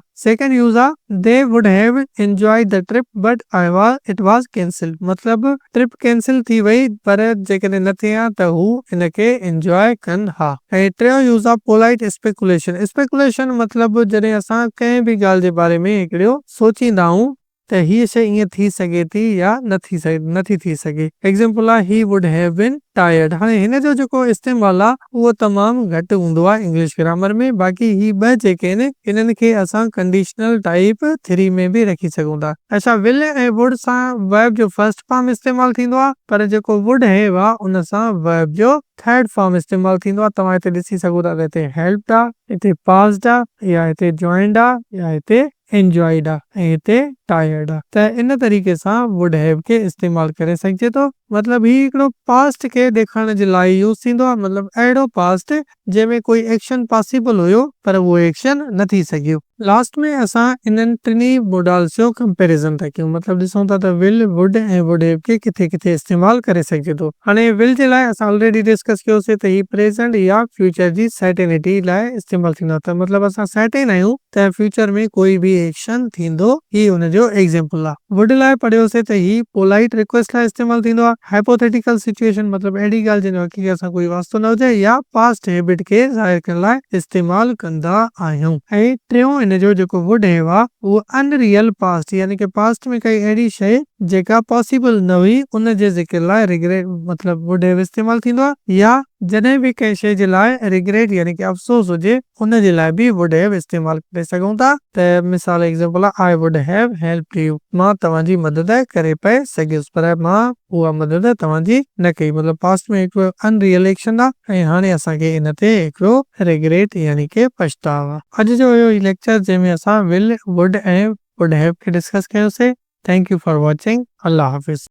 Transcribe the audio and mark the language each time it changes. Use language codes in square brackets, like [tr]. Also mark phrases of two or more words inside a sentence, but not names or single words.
[en] second use [sd] आहे [en] they would have enjoyed the trip but it was cancelled, [sd] मतलब [en] trip cancel [sd] थी वई पर जेकॾहिं न थिए हा त हू इनखे एंजॉय कनि हा। ऐं टियों यूज़ आहे [en] polite speculation. [sd] स्पेकुलेशन मतलब जॾहिं असां कंहिं भी ॻाल्हि जे बारे में हिकिड़ो सोचींदा आहियूं त हीअ शइ ईअं थी सघे थी या नथी थी सघे। एग्जांपल आहे [en] he would have been tired. [sd] हाणे हिन जो जेको इस्तेमाल आहे उहो तमामु घटि हूंदो आहे [en] English grammar [sd] में। बाक़ी ही ॿ जेके आहिनि इन्हनि खे असां [en] conditional type 3 [sd] में भी रखी सघूं था। अच्छा, विल ऐं वुड सां वर्ब जो [en] first form [sd] इस्तेमाल थींदो आहे, पर जेको [en] would have [sd] आहे उन सां वर्ब जो [en] third form [sd] इस्तेमाल थींदो आहे। तव्हां हिते ॾिसी सघो था त हिते हेल्प्ड आहे, हिते पास्ड आहे, या हिते जॉइंड आहे, या हिते एंजॉयड आहे, ऐं हिते टायर्ड आहे। त इन तरीक़े सां [en] would have [sd] खे इस्तेमाल करे सघिजे थो। मतलब ही हिकिड़ो पास्ट खे ॾेखारण जे लाइ यूज़ थींदो आहे, मतलब अहिड़ो पास्ट जंहिंमें कोई [en] action possible [sd] हुयो पर उहो एक्शन न थी सघियो। लास्ट में असां इन्हनि टिनी मोडाल्स जो कंपेरिजन था कयूं। मतलब ॾिसूं था त विल, वुड ऐं [en] would have [sd] खे किथे किथे इस्तेमाल करे सघिजे थो। हाणे विल जे लाइ असां [en] already discuss [sd] कयोसीं त ही प्रेज़ेंट या फ्यूचर जी सर्टेनिटी लाइ इस्तेमाल थींदो आहे। त मतलब असां सर्टेन आहियूं त फ्यूचर में कोई भी एक्शन थींदो, ही हुनजो एग्जांपल आहे। वुड लाइ पढ़ियोसीं त ही [en] polite request [sd] लाइ इस्तेमाल थींदो आहे। [en] hypothetical situation [sd] मतलब अहिड़ी ॻाल्हि जंहिंजो हक़ीक़त सां कोई वास्तो न हुजे, या [en] past habit [sd] खे ज़ाहिर करण लाइ इस्तेमाल कंदा आहियूं। ऐं टियों हिन जो जेको [en] would have [sd] आहे उहो [en] unreal past, [sd] यानी कि पास्ट में काई अहिड़ी शइ जेका पॉसिबल न हुई उन जे ज़िक्र लाइ रिग्रेट मतलब [en] would have [sd] इस्तेमाल थींदो आहे। या जॾहिं भी कंहिं शइ जे लाइ रिग्रेट यानी कि अफ़सोस हुजे उन जे लाइ भी [en] would have [sd] इस्तेमाल करे सघूं था। त मिसाल एग्जांपल आहे [en] I would have helped you, [sd] मां तव्हांजी मदद करे पए सघियुसि पर मां उहा मदद तव्हांजी न कई। मतलब पास्ट में हिकिड़ो [en] unreal action [sd] आहे ऐं हाणे असांखे इन ते हिकिड़ो रिग्रेट यानी कि पछतावा आहे। अॼु जो इहो लेक्चर जंहिंमें असां विल, वुड ऐं [en] would have [sd] खे डिस्कस कयोसीं। [en] Thank you for watching. [ur] اللہ حافظ.